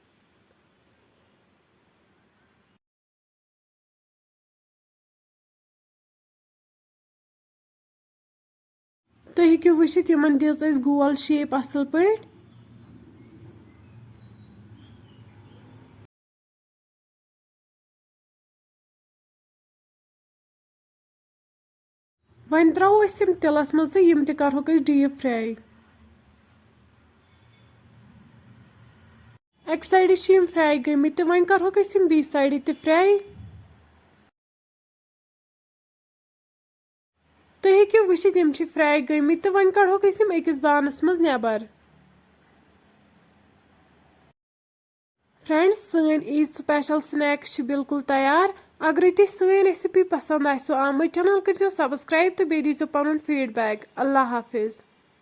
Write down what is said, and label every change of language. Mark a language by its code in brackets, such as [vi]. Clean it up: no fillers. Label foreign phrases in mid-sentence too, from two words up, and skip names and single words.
[ks] तुम हेकि वुचित यमन दिज गोल शेप असल पे वन त्रो तिलस मज तो यम तहोक [en] deep fry [ks] एक साइड फ्राई गमित तो वन करोक बी साइड ते फ्राई तुम हेकि वुचित यम फ्राई गमित तो वन कड़ोक अकिस बानस मज नबर फ्रेंड्स सन ईद [en] special snacks [ks] बिल्कुल तैयार अगर तुम सन रेसिपी पसंद आमत चैनल कर सब्सक्राइब तो बे दीजो पन फीडबैक अल्लाह हाफिज।